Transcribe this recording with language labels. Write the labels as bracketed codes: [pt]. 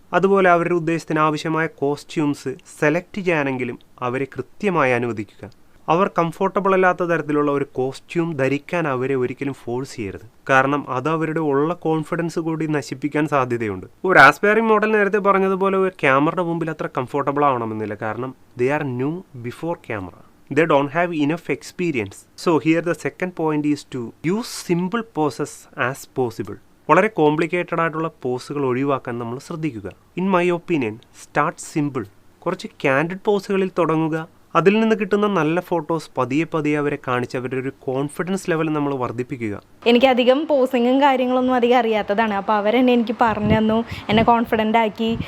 [ml] അതുപോലെ അവരുടെ ഉദ്ദേശത്തിന് ആവശ്യമായ കോസ്റ്റ്യൂംസ് സെലക്ട് ചെയ്യാനെങ്കിലും അവരെ കൃത്യമായി അനുവദിക്കുക. അവർ കംഫർട്ടബിൾ അല്ലാത്ത തരത്തിലുള്ള ഒരു കോസ്റ്റ്യൂം ധരിക്കാൻ അവരെ ഒരിക്കലും ഫോഴ്സ് ചെയ്യരുത്, കാരണം അത് അവരുടെ ഉള്ള കോൺഫിഡൻസ് കൂടി നശിപ്പിക്കാൻ സാധ്യതയുണ്ട്. ഒരു ആസ്പയറിംഗ് മോഡൽ നേരത്തെ പറഞ്ഞതുപോലെ ഒരു ക്യാമറയുടെ മുമ്പിൽ അത്ര കംഫർട്ടബിൾ ആവണമെന്നില്ല, കാരണം [en] They are new before camera. They don't have enough experience. So here the second point is to use simple poses as possible. [ml] വളരെ കോംപ്ലിക്കേറ്റഡ് ആയിട്ടുള്ള പോസുകൾ ഒഴിവാക്കാൻ നമ്മൾ ശ്രദ്ധിക്കുക. [en] In my opinion, start simple. [ml] കുറച്ച് ക്യാൻഡിഡ് പോസുകളിൽ തുടങ്ങുക. അതിൽ നിന്ന് കിട്ടുന്ന നല്ല ഫോട്ടോസ് പതിയെ പതിയെ അവരെ കാണിച്ച് അവരുടെ ഒരു കോൺഫിഡൻസ് ലെവൽ നമ്മൾ വർദ്ധിപ്പിക്കുക. എനിക്കധികം പോസിങ്ങും കാര്യങ്ങളൊന്നും അധികം അറിയാത്തതാണ്. അപ്പോൾ അവരെന്നെ എനിക്ക് പറഞ്ഞു തന്നു, എന്നെ കോൺഫിഡൻ്റ് ആക്കി.